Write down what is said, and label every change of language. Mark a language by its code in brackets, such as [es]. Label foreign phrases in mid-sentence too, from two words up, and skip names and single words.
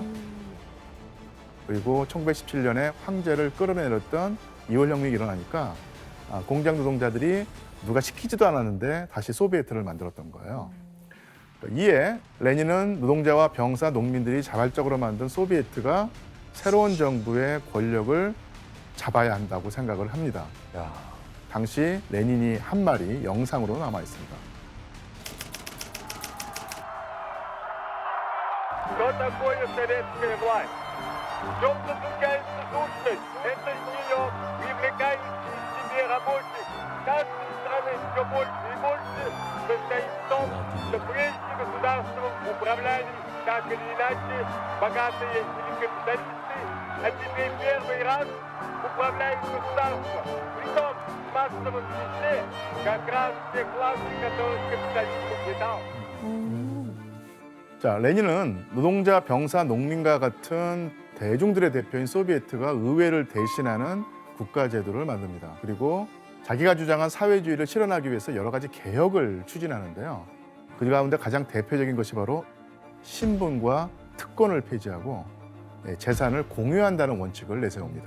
[ko] 그리고 1917년에 황제를 끌어내렸던 2월 혁명이 일어나니까 공장 노동자들이 누가 시키지도 않았는데 다시 소비에트를 만들었던 거예요. 이에 레닌은 노동자와 병사, 농민들이 자발적으로 만든 소비에트가 새로운 정부의 권력을 잡아야 한다고 생각을 합니다. 야. 당시 레닌이 한 말이 영상으로 남아 있습니다. [ru] Что такое советская власть? В чем заключается сущность? Это нее, привлекающий к себе рабочих каждой страны все больше и больше, состоит в том, что прежде государством управляли, так или иначе, богатые или капиталисты, а теперь первый раз управляют государством. Притом в массовом числе как раз те классы, которых капитализм угнетал. [ko] 자, 레닌은 노동자, 병사, 농민과 같은 대중들의 대표인 소비에트가 의회를 대신하는 국가제도를 만듭니다. 그리고 자기가 주장한 사회주의를 실현하기 위해서 여러 가지 개혁을 추진하는데요. 그 가운데 가장 대표적인 것이 바로 신분과 특권을 폐지하고 재산을 공유한다는 원칙을 내세웁니다.